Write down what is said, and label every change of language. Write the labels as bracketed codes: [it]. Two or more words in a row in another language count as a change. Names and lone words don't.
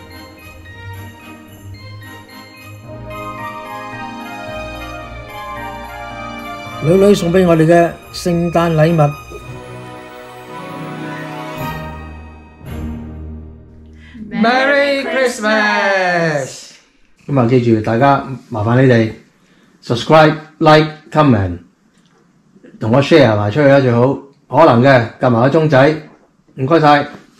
[yue] 女女送俾我哋嘅聖誕禮物。 [en] Merry Christmas！ [yue] 咁啊，記住大家麻煩你哋 [en] subscribe、like、comment， [yue] 同我 share 埋出去啦最好。可能嘅撳埋個鐘仔，唔該晒。